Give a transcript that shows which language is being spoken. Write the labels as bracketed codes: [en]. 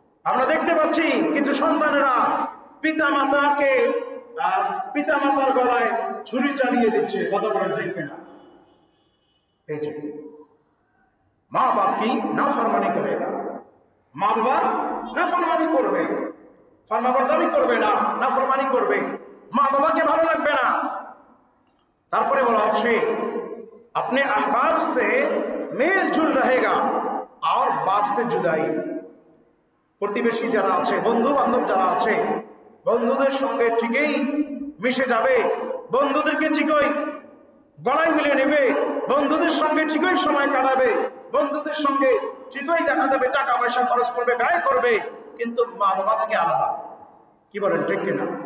[bn] আমরা দেখতে পাচ্ছি কিছু সন্তানেরা পিতা মাতার গলায় ছুরি চালিয়ে দিচ্ছে। কথা বলেন ঠিক কিনা? এই যে মা বাপ কি নাফরমানি করেগা, মা বাবা নাফরমানি করবে, ফরমাবরদারি করবে না, নাফরমানি করবে, মা বাবাকে ভালো লাগবে না। তারপরে বলা হচ্ছে [hi] अपने अहबाब से मेल जुल रहेगा और बाप से जुदाई। [bn] প্রতিবেশী যারা আছে, বন্ধু বান্ধব যারা আছে, বন্ধুদের সঙ্গে ঠিকই মিশে যাবে, বন্ধুদেরকে ঠিকই গলায় মিলে নেবে, বন্ধুদের সঙ্গে ঠিকই সময় কাটাবে, বন্ধুদের সঙ্গে ঠিকই দেখা যাবে টাকা পয়সা খরচ করবে, ব্যয় করবে, কিন্তু মা বাবা থেকে আলাদা। কি বলেন ঠিক কিনা?